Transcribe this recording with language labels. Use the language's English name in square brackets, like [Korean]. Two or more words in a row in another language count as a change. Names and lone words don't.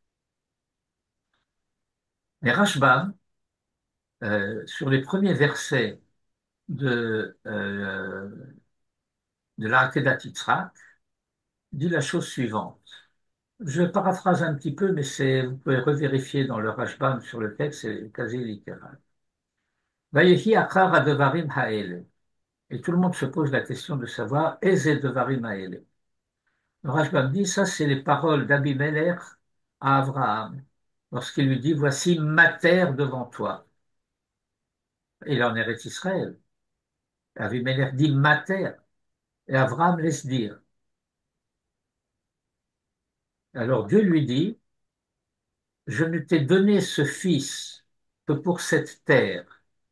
[French] Mais Rashbam, sur les premiers versets de l'Akedat Yitzhak, dit la chose suivante. Je paraphrase un petit peu, mais vous pouvez revérifier dans le Rashbam sur le texte, c'est quasi littéral. [Hebrew] ויהי אחר הדברים האלה. [French] Et tout le monde se pose la question de savoir, [Hebrew] איזה דברים האלה. [French] Le Rashbam dit, ça c'est les paroles d'Abimelech à Abraham, lorsqu'il lui dit, voici ma terre devant toi. Et il en hérite Israël. Abimelech dit ma terre, et Abraham laisse dire. Alors Dieu lui dit, je ne t'ai donné ce fils que pour cette terre.